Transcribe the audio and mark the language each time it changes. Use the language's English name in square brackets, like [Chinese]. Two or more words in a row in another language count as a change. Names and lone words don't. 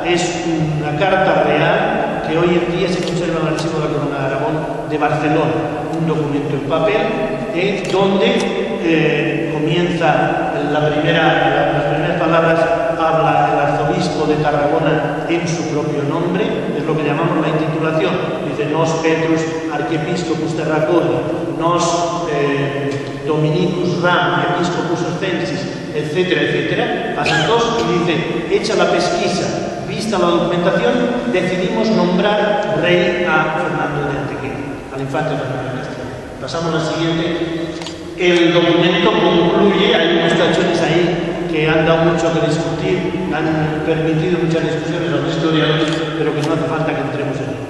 [Spanish] Es una carta real que hoy en día se conserva en el Archivo de la Corona de Aragón de Barcelona, un documento en papel, donde comienza las primeras palabras. Habla el arzobispo de Tarragona en su propio nombre, es lo que llamamos la intitulación. Dice: [Latin] Nos Petrus Archiepiscopus Terraconi, Nos Dominicus Ram, Episcopus Ostensis, [Spanish] etcétera, etcétera. Pasan 2 y dice: hecha la pesquisa, vista la documentación, decidimos nombrar rey a Fernando de Antequera, al infante Fernando de Castilla. Pasamos a la siguiente. El documento concluye, hay unos tachones ahí que han dado mucho que discutir, han permitido muchas discusiones a los historiadores, pero que no hace falta que entremos en ello.